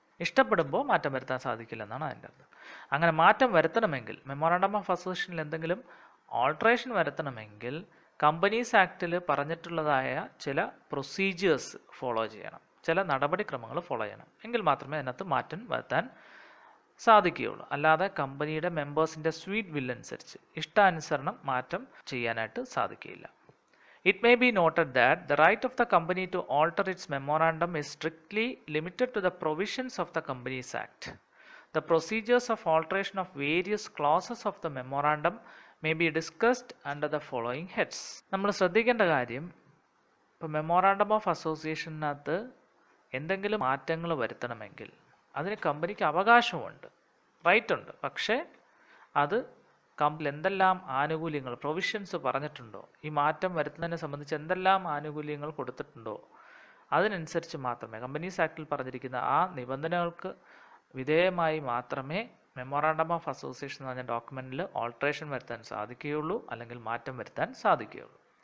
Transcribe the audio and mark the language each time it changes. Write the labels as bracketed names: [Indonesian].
[Malayalam] ഇഷ്ടപ്പെടുമ്പോൾ മാറ്റം വരുത്താൻ സാധിക്കില്ല എന്നാണ് അതിൻ്റെ അർത്ഥം. അങ്ങനെ മാറ്റം വരുത്തണമെങ്കിൽ, മെമ്മോറാണ്ടം ഓഫ് അസോസിയേഷനിൽ എന്തെങ്കിലും ഓൾട്ടറേഷൻ വരുത്തണമെങ്കിൽ കമ്പനീസ് ആക്റ്റിൽ പറഞ്ഞിട്ടുള്ളതായ ചില പ്രൊസീജിയേഴ്സ് ഫോളോ ചെയ്യണം, ചില നടപടിക്രമങ്ങൾ ഫോളോ ചെയ്യണം. എങ്കിൽ മാത്രമേ അതിനകത്ത് മാറ്റം വരുത്താൻ സാധിക്കുകയുള്ളൂ. അല്ലാതെ കമ്പനിയുടെ മെമ്പേഴ്സിൻ്റെ സ്വീറ്റ് വില്ല് അനുസരിച്ച് ഇഷ്ടാനുസരണം മാറ്റം ചെയ്യാനായിട്ട് സാധിക്കുകയില്ല. [English] It may be noted that the right of the company to alter its memorandum is strictly limited to the provisions of the Companies Act. The procedures of alteration of various clauses of the memorandum may be discussed under the following heads. [Malayalam] നമ്മൾ ശ്രദ്ധിക്കേണ്ട കാര്യം, ഇപ്പോൾ memorandum of അസോസിയേഷനകത്ത് എന്തെങ്കിലും മാറ്റങ്ങൾ വരുത്തണമെങ്കിൽ അതിന് കമ്പനിക്ക് അവകാശമുണ്ട്, right ഉണ്ട്. പക്ഷേ അത് കമ്പനി എന്തെല്ലാം ആനുകൂല്യങ്ങൾ, പ്രൊവിഷൻസ് പറഞ്ഞിട്ടുണ്ടോ, ഈ മാറ്റം വരുത്തുന്നതിനെ സംബന്ധിച്ച് എന്തെല്ലാം ആനുകൂല്യങ്ങൾ കൊടുത്തിട്ടുണ്ടോ അതിനനുസരിച്ച് മാത്രമേ, കമ്പനീസ് ആക്ടിൽ പറഞ്ഞിരിക്കുന്ന ആ നിബന്ധനകൾക്ക് വിധേയമായി മാത്രമേ മെമ്മോറാണ്ടം ഓഫ് അസോസിയേഷൻ എന്ന് പറഞ്ഞ ഡോക്യുമെൻറ്റിൽ ഓൾട്ടറേഷൻ വരുത്താൻ സാധിക്കുകയുള്ളൂ, അല്ലെങ്കിൽ മാറ്റം വരുത്താൻ സാധിക്കുകയുള്ളൂ.